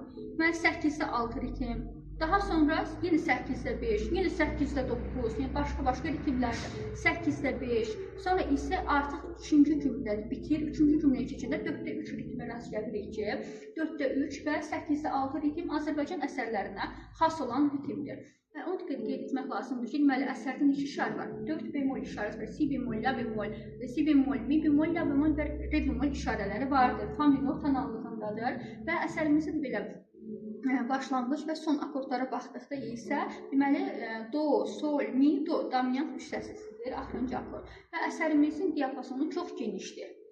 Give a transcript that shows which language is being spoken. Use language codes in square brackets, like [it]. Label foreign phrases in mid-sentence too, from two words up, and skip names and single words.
[az] Deməli 8-6 ritm, daha sonra yenə 8-5, yenə 8-9, yəni başqa ritmlərdə 8-5, sonra isə artıq 3-cü cümlədə bitir, 3-cü cümləyə keçəndə 4-3 ritmə rast gəlirik ki, 4-3 və 8-6 ritm Azərbaycan əsərlərinə xas olan ritmdir. Onu qeyd etmək lazımdır ki, deməli əsərdə neçə işarə var? 4 bemol işarəsi var, si bemol, la bemol, si bemol, mi bemol, la bemol və re bemol işarələri vardır. Fa minor tonallığındadır və əsərimizdə də belə başlanğıc və son akordlara baxdıqda isə deməli do, sol, mi, do dominant üç səslisidir, axırıncı akord və əsərimizin diapazonu çox genişdir.